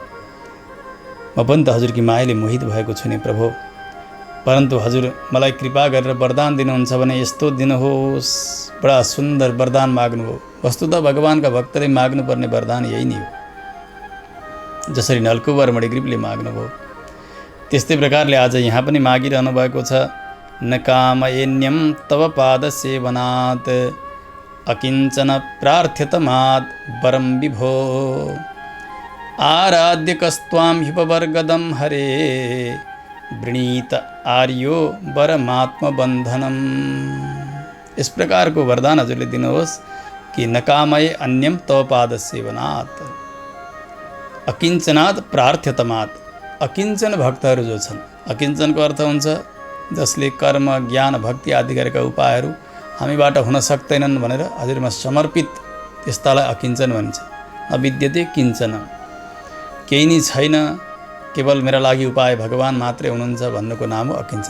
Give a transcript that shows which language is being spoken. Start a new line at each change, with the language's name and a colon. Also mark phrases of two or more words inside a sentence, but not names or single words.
Nepali: म पनि त हजुरकी मायाले मोहित भएको छु नि प्रभु, परन्तु हजुर मलाई कृपा गरेर वरदान दिनुहुन्छ भने यस्तो दिनुहोस्। बडा सुन्दर वरदान माग्नुभयो। वस्तुतः भगवानका भक्तले माग्नुपर्ने वरदान यही नै हो। जसरी नलकुवर मणिग्रीवले माग्नुभयो त्यस्तै प्रकारले आज यहाँ पनि मागिरहनु भएको छ।
Sanskrit: न कामयेन्यं तव पाद सेवनात् अकिञ्चन प्रार्थ्यतमात् वरं विभो आराध्य कस्त्वां ह्युपवर्गदं हरे वृणीत आर्यो वरमात्मबन्धनम्।
Nepali: इस प्रकारको वरदान हजुरले दिनुहोस् कि
Sanskrit: नकामये अन्यम तव पाद सेवनात् अकिञ्चनात् प्रार्थ्यतमात्।
Nepali: अकिञ्चन भक्तहरू जो छन्, अकिञ्चनको अर्थ हुन्छ जसले कर्म ज्ञान भक्ति आदि गरेका उपायहरू हामीबाट हुन सक्दैनन् भनेर हजुरमा समर्पित, त्यस्तालाई अकिञ्चन भनिन्छ।
Sanskrit: अविद्यते किञ्चन,
Nepali: केही नै छैन, केवल मेरा लागि उपाय भगवान मात्रै हुनुहुन्छ भन्नुको नाम हो अकिञ्चन।